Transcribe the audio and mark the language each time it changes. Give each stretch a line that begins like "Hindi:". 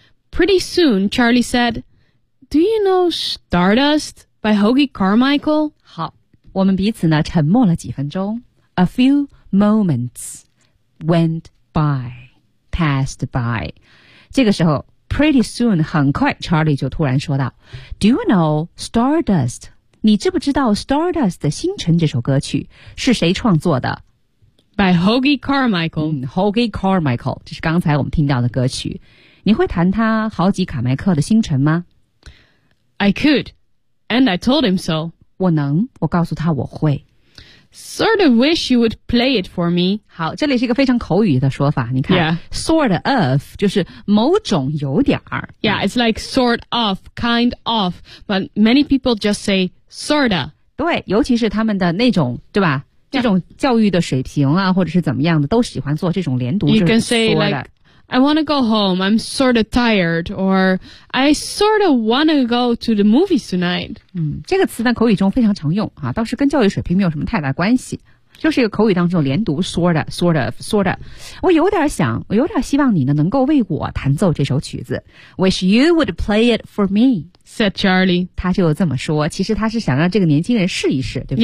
English: Pretty soon, Charlie said, Do you know Stardust by Hoagy Carmichael?
Chinese: 好,我们彼此呢沉默了几分钟。
English: A few moments went by, passed by.
Chinese: 这个时候
English: ,pretty soon,
Chinese: 很快 Charlie 就突然说道
English: Do you know Stardust?
Chinese: 你知不知道 Stardust 的星辰这首歌曲是谁创作的
English: By Hoagy Carmichael、
Chinese: Hoagy Carmichael 这是刚才我们听到的歌曲你会弹他豪吉卡麦克的星辰吗
English: I could And I told him so
Chinese: 我能我告诉他我会
English: Sort of wish you would play it for me
Chinese: 好这里是一个非常口语的说法你看、
English: yeah. Sort of
Chinese: 就是某种有点儿
English: Yeah it's like sort of Kind of But many people just saySorta.
Chinese: 对尤其是他们的那种对吧、
English: yeah.
Chinese: 这种教育的水平啊或者是怎么样的都喜欢做这种连读
English: You can say like, I want to go home, I'm sort of tired, or I sort of want to go to the movies tonight.
Chinese: 这个词在口语中非常常用啊倒是跟教育水平没有什么太大关系。就是一个口语当中连读
English: sort of.
Chinese: 我有点想我有点希望你呢能够为我弹奏这首曲子。
English: Wish you would play it for me. Said Charlie.
Chinese: 他就这么说其实他是想让这个年轻人试一试对不对